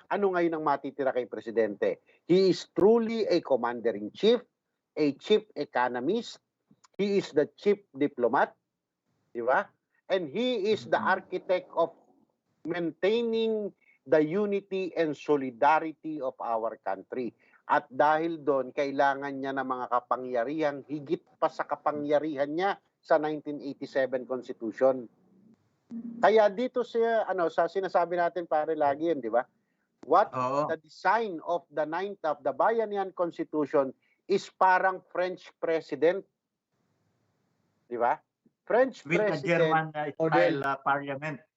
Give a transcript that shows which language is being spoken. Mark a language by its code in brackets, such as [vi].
[tl] Ano ngayon ang matitira kay presidente? [en] He is truly a commander-in-chief, a chief economist, he is the chief diplomat, [tl] di ba? [en] And he is the architect of maintaining the unity and solidarity of our country. [tl] At dahil doon, kailangan niya ng mga kapangyarihan, higit pa sa kapangyarihan niya sa 1987 Constitution. Kaya dito sa sinasabi natin pare lagi yun, di ba? [en] The design of the Bayanihan Constitution is parang French president. [tl] Di ba? French [en] with president the German style parliament.